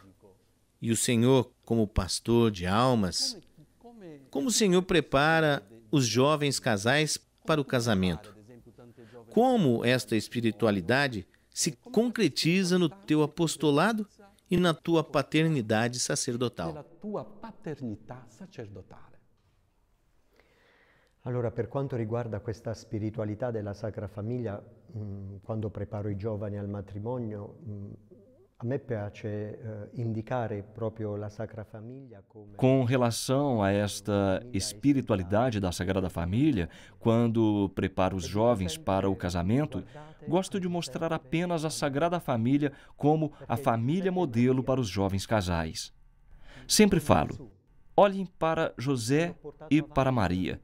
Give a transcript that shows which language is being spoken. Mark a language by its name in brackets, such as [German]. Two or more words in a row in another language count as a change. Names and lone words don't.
[Portuguese] E o senhor, como pastor de almas, como o senhor prepara os jovens casais para o casamento? Como esta espiritualidade se concretiza no teu apostolado e na tua paternidade sacerdotal? Pela tua [Italian] paternità sacerdotale. Allora, per quanto riguarda questa spiritualità della Sacra Famiglia, quando preparo i giovani al matrimonio, a me piace indicare proprio la Sacra Famiglia come... [Portuguese] Com relação a esta espiritualidade da Sagrada Família, quando preparo os jovens para o casamento, gosto de mostrar apenas a Sagrada Família como a família modelo para os jovens casais. Sempre falo, olhem para José e para Maria.